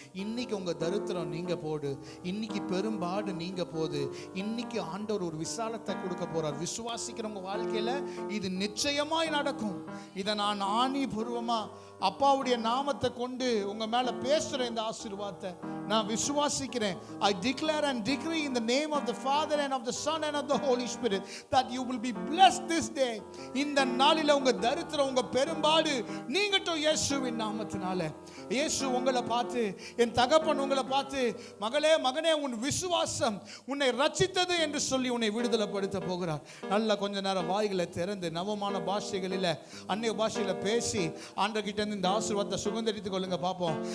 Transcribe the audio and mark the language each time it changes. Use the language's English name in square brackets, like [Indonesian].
[Tamil] இன்னைக்கு உங்கள் தரித்திரம் நீங்க போடு, இன்னைக்கு பெரும்பாடு நீங்க போகுது. இன்னைக்கு ஆண்டவர் ஒரு விசாலத்தை கொடுக்க போறார். விசுவாசிக்கிறவங்க வாழ்க்கையில் இது நிச்சயமாய் நடக்கும். இதை நான் ஆணி பூர்வமா அப்பாவுடைய நாமத்தை கொண்டு உங்க மேல பேசுறேன். இந்த ஆசீர்வாதத்தை நான் விசுவாசிக்கிறேன். [English] I declare and decree in the name of the Father and of the Son and of the Holy Spirit that you will be blessed this day. [Tamil] இந்த நாளில உங்க தரித்திரம், உங்க பெரும்பாடு நீங்கட்டும் இயேசுவின் நாமத்தினால. இயேசு உங்களை பார்த்து, என் தகப்பன் உங்களை பார்த்து, மகளே, மகனே, உன் விசுவாசம் உன்னை ரட்சித்தது என்று சொல்லி உன்னை விடுதலைப்படுத்த போகிறார். நல்ல கொஞ்ச நேரம் வாய்களை திறந்து நவமான பாஷைகளில், அந்நிய பாஷையில பேசி ஆண்டவர்கிட்ட இந்த ஆசீர்வாதத்தை சுதந்தரித்துக் கொள்ளுங்க பார்ப்போம்.